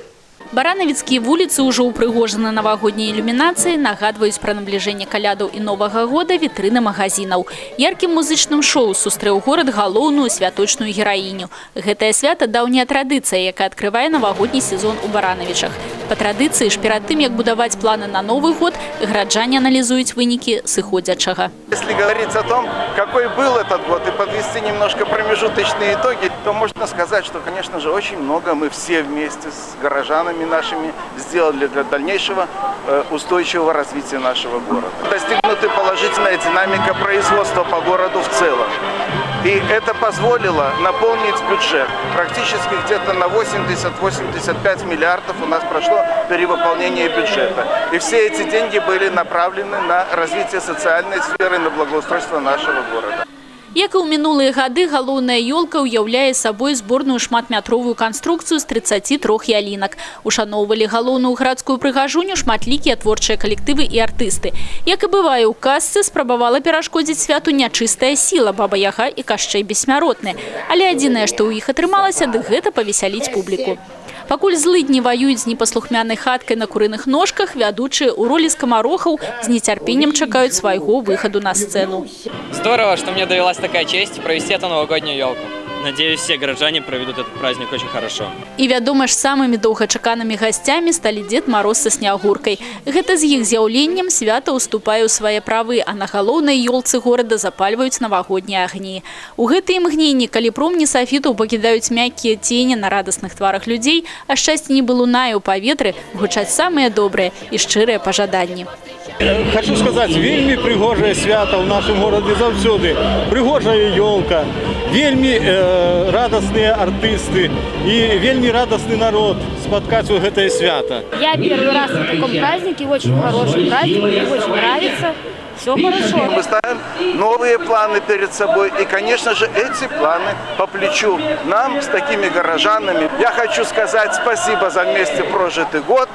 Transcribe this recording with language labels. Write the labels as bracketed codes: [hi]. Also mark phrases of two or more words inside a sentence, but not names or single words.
[be] Баранавіцкія вуліцы ўжо ўпрыгожаны навагодняй ілюмінацыяй, нагадваюць пра набліжэнне калядаў і Новага года вітрыны магазінаў. Яркім музычным шоу сустрэў горад галоўную святочную гераіню. Гэтае свята даўняя традыцыя, якая адкрывае навагодні сезон у Баранавічах. Па традыцыі ж перад тым, як будаваць планы на Новы год, гараджане аналізуюць вынікі сыходзячага. [ru] Если говорить о том, какой был этот год и подвести немножко промежуточные итоги, то можно сказать, что, конечно же, очень много мы все вместе с горожанами нашими сделали для дальнейшего устойчивого развития нашего города. Достигнута положительная динамика производства по городу в целом. И это позволило наполнить бюджет. Практически где-то на 80-85 миллиардов у нас прошло перевыполнение бюджета. И все эти деньги были направлены на развитие социальной сферы, на благоустройство нашего города. [be] Як і ў мінулыя гады, галоўная ёлка ўяўляе сабой зборную шматметровую канструкцыю з 33 ялінак. Ушаноўвалі галоўную гарадскую прыгажуню шматлікія творчыя калектывы і артысты. Як і бывае ў казцы, спрабавала перашкодзіць святу нячыстая сіла Баба-Яга і Кашчэй бессмяротны. Але адзінае, што ў іх атрымалася, дык гэта павесяліць публіку. Пакуль злыдні воююць з непаслухмянай хаткай на курыных ножках, вядучыя ў ролі скамарохаў з нецярпеннем чакаюць свайго выхаду на сцэну. [ru] Здорово, что мне довелась такая честь провести эту новогоднюю елку. Надеюсь, все горожане проведут этот праздник очень хорошо. [be] І вядома ж, самымі доўгачаканымі гасцямі сталі Дед Мароз са Снягуркай. Гэта з іх з'яўленнем свята ўступае ў свае правы, а на галоўнай ёлцы горада запальваюць навагоднія агні. У гэтыя імгненні, калі промні сафітаў пакідаюць мяккія цені на радасных тварах людзей, а шчасце нібы лунае ў паветры, гучаць самыя добрыя і шчырыя пажаданні. [ru] Хочу сказать, [be] вельми пригожае свято [ru] в нашем городе заўсёды. Пригожая елка, вельми радостные артисты и вельми радостный народ [be] спаткаць у гэтае свято. [ru] Я первый раз на таком празднике, очень хороший праздник, мне очень нравится. Все хорошо. Мы ставим новые планы перед собой, и, конечно же, эти планы по плечу нам с такими горожанами. Я хочу сказать спасибо за вместе прожитый год.